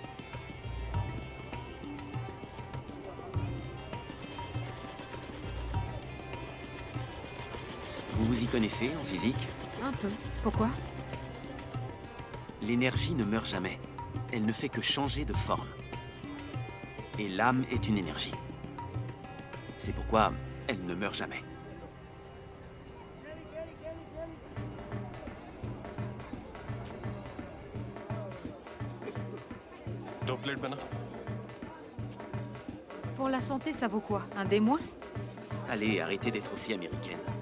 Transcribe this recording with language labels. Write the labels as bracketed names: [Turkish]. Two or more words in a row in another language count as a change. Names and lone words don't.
[French] Vous vous y connaissez en physique? Un peu. Pourquoi? L'énergie ne meurt jamais. Elle ne fait que changer de forme. Et l'âme est une énergie. C'est pourquoi elle ne meurt jamais. [Hindi] दो प्लेट बना [French] Pour la santé, ça vaut quoi? Un des moins? Allez, arrêtez d'être aussi américaine.